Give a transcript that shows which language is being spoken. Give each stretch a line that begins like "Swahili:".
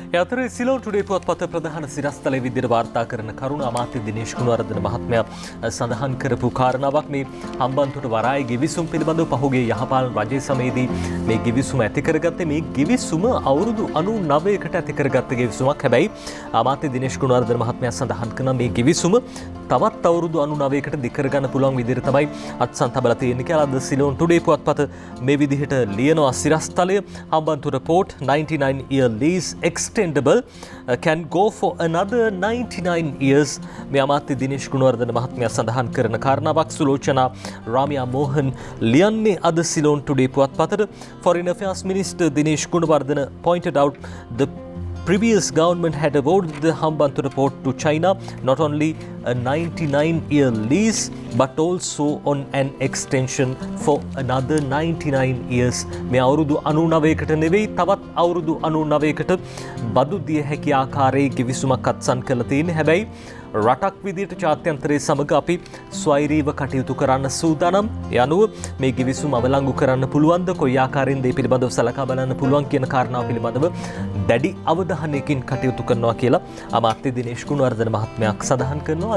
Sinhala: අතර Ceylon today පුවත්පත ප්‍රධාන සිරස්තලයේ විදිහට වාර්තා කරන කරුණ අමාත්‍ය දිනේෂ් ගුණවර්ධන මහත්මයා සඳහන් කරපු කාරණාවක් මේ හම්බන්තොට වරාය ගිවිසුම් පිළිබඳව පහුගිය යහපාලන රජයේ සමයේදී මේ ගිවිසුම ඇති කරගත්තේ. මේ ගිවිසුම අවුරුදු 99කට ඇති කරගත්ත ගිවිසුමක්. හැබැයි අමාත්‍ය දිනේෂ් ගුණවර්ධන මහත්මයා සඳහන් කරන මේ ගිවිසුම තවත් අවුරුදු 99කට දික් කරගන්න පුළුවන් විදිහට තමයි අත්සන් තබලා තියෙන්නේ කියලා අද සිලෝන් ටුඩේ පුවත්පත මේ විදිහට ලියනවා. සිරස්තලය Hambantota
English: port 99 year lease extendable can go for another 99 years.
Sinhala: මේ අමාත්‍ය දිනේෂ් ගුණවර්ධන මහත්මයා සඳහන් කරන කාරණාවක්. සුලෝචනා රාමියා මෝහන් ලියන්නේ අද Ceylon today පුවත්පතට.
English: Foreign Affairs Minister Dinesh Gunawardena pointed out the previous government had awarded the Hambantota port to China not only a 99-year lease but also on an extension for another 99 years.
Sinhala: මේ අවුරුදු 99කට නෙවෙයි තවත් අවුරුදු 99කට බදු දිය හැකි ආකාරයේ කිවිසුමක් අත්සන් කරලා තියෙන්නේ. හැබැයි රටක් විදිහට ජාත්‍යන්තරයේ සමග අපි ස්වෛරීව කටයුතු කරන්න සූදානම්. ඒ අනුව මේ කිවිසුම අවලංගු කරන්න පුළුවන්ද, කොයි ආකාරයෙන්ද මේ පිළිබඳව සලකා බලන්න පුළුවන් කියන කාරණාව පිළිබඳව දැඩි අවධානයකින් කටයුතු කරනවා කියලා අමාත්‍ය දිනේෂ් ගුණවර්ධන මහත්මයා සඳහන් කරනවා.